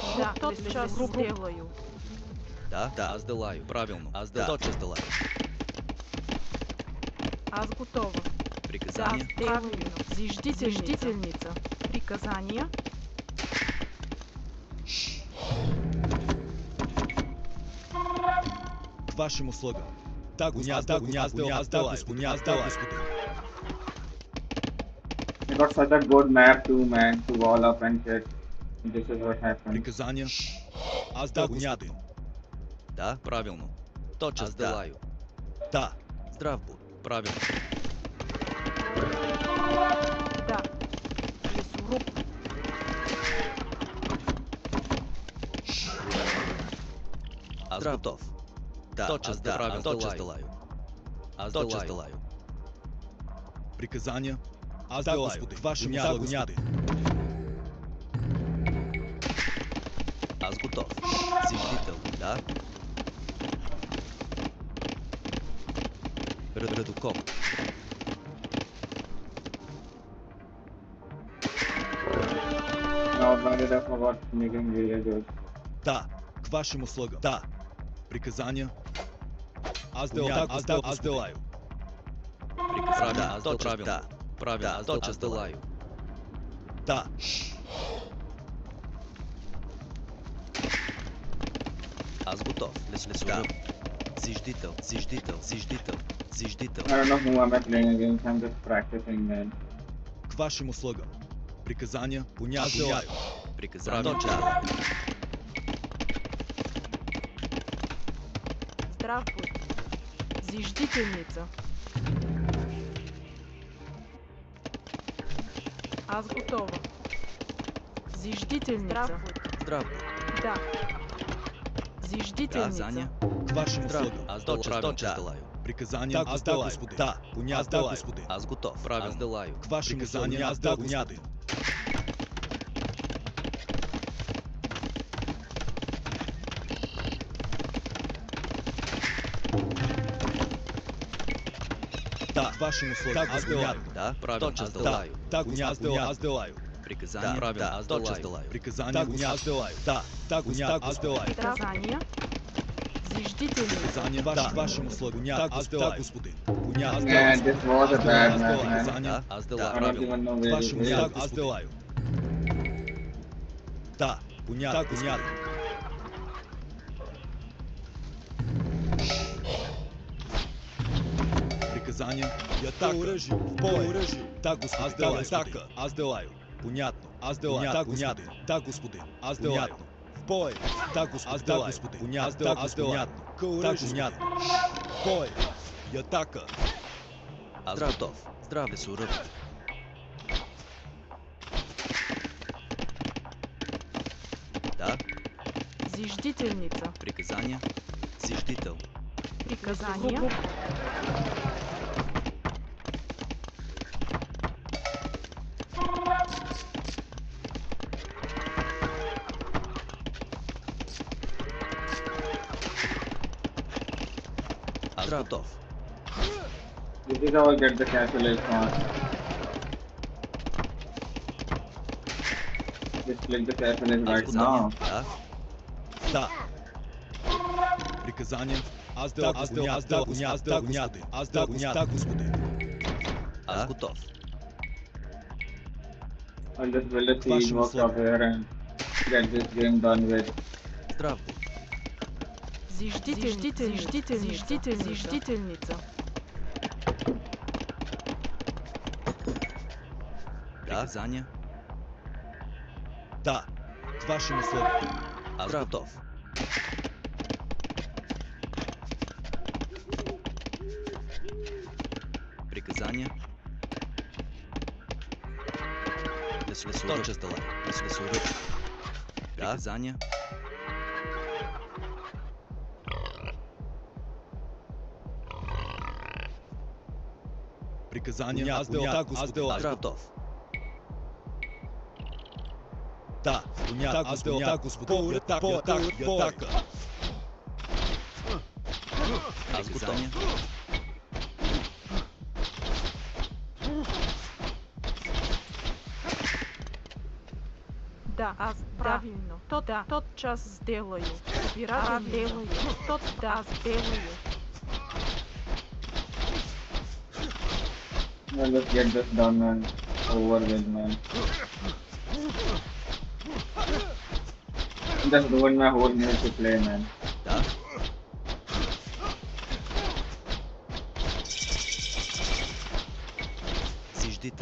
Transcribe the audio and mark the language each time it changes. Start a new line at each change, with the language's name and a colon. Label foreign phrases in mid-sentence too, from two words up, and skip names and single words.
Russian: Да, тот час делаю. Да, аз делаю. Правилно. Аз тотчас делаю. Аз готова. Да, Приказания. правильно. Зиждительница. Приказания. К вашим услугам. Так, аз делаю, господин.
English: They got such a good map too, man, to wall up and shit. This is what happened.
Russian: Приказания. Аз да, господин. Да, правилно. Тотчас делаю. Да. Здрав будь. Правилно. Да. Лесоруб. Аз готов. Да, тотчас правилно. Тотчас делаю. Аз тотчас делаю. Приказания. Аз да, господин. К вашим услугам. Аз готов. Зиждител. Да. Редуком.
English: Now, why did I forgot making villages?
Russian: Да. К вашим услугам. Да. Приказания. Аз делаю. Приказания. Аз тотчас. Да. Правилно. Аз тотчас делаю. Да. Аз готов. Лесоруб. Зиждител.
English: I don't know who am I playing against, I'm just practicing, man.
Russian: К вашим услугам. Приказания. Аз Аз делаю. делаю. Приказания. Тотчас делаю. Здрав будь. Зиждительница. Аз готова. Зиждительница. Здрав будь. Здрав будь. Да. Да, Зиждительница. Заня. К вашим Здрав. услугам. Аз тотчас делаю. Приказания. Аз да, господин. Да. Аз да, господин. Аз готов. Правилно. Аз делаю. К вашим услугам. Аз да, господин. Да, к вашим услугам. Аз делаю. Да, правилно. Аз Да, делаю. так, аз делаю. Приказания. Правилно. Аз тотчас делаю. Приказания. Аз делаю. Да, так, аз делаю. Приказания. Зиждительница. Приказания. К вашим услугам. Аз делаю, господин. Аз
English: Man, this was a bad map, man.
Russian: Да, аз
English: I
Russian: делаю.
English: don't
Russian: Правилно.
English: even know
Russian: К
English: where it
Russian: вашим
English: is.
Russian: услугам. Аз делаю. Да, понятно. Приказания. Я так оръжие. В бой. Так, господин. Аз делаю. Понятно. Аз делаю. Так, господин. Так, господин. Аз делаю. В бой. Так, господин. Понятно. Аз понятно. Так, понятно. В бой. Я така. Аз готов. Здрав, лесоруб. Да, Зиждительница. приказания. Зиждител. Приказания. Аз готов.
English: This is how I get the castle is on. Just click the castle is
Russian: Аз
English: right
Russian: готов.
English: now.
Russian: Да, Да. Приказания. Аз делаю. господин. аз готов.
English: I'll just build a siege
Russian: Вашим
English: box
Russian: услугам.
English: up here and get this game done with.
Russian: Здрав будь. Зиждительница. Приказания? Да. К вашим услугам. Аз готов. Приказания? Тотчас делаю. Да? Приказания? Приказания? Аз Готов. Да. Понятно. Да, господин. Атака. Аз готов. Да, аз правильно. Тот час сделаю. Собиратель делаю. Аз делаю.
English: Man, just get this done and over with, man. Just ruined my whole minute to play, man.
Russian: Да? Зиждител.